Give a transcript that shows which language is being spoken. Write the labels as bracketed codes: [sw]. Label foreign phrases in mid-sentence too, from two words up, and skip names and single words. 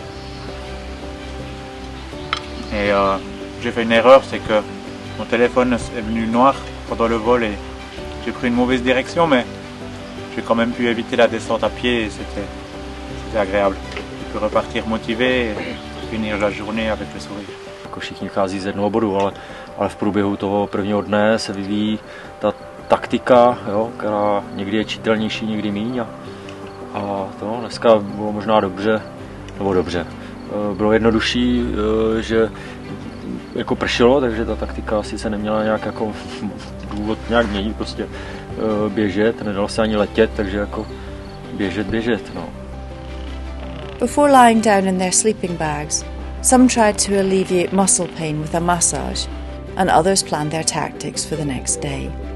[fr] Et j'ai fait une erreur, c'est que mon téléphone est venu noir pendant le vol et j'ai pris une mauvaise direction, mais j'ai quand même pu éviter la descente à pied et c'était agréable. Je peux repartir motivé et finir la journée avec le sourire. [cs] Jako všichni vychází z jednoho bodu, ale v průběhu toho prvního dne se vyvíjí ta taktika, jo, která někdy je čitelnější, někdy míň. A to dneska bylo možná dobře. Bylo jednodušší, že jako pršelo, takže ta taktika asi se neměla nějak jako důvod nějak měnit, prostě běžet, nedalo se ani letět, takže jako běžet, no. [en] Before lying down in their sleeping bags, some tried to alleviate muscle pain with a massage, and others planned their tactics for the next day.